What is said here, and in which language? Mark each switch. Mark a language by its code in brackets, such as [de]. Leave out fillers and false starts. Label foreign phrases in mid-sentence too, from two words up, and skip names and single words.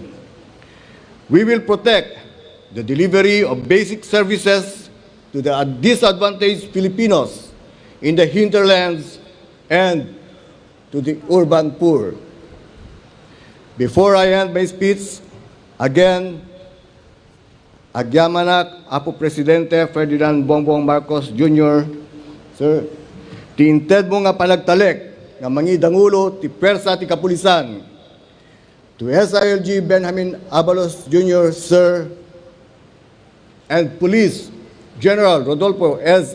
[en] We will protect the delivery of basic services to the disadvantaged Filipinos in the hinterlands and to the urban poor. Before I end my speech, again, [ilo] Agyamanak Apo Presidente Ferdinand Bongbong Marcos Jr. Sir, tiinted mo nga panagtalek nga mangidangulo ti Pwersa ti Kapulisan. [en] To SILG Benjamin Abalos Jr., Sir, and Police General Rodolfo S.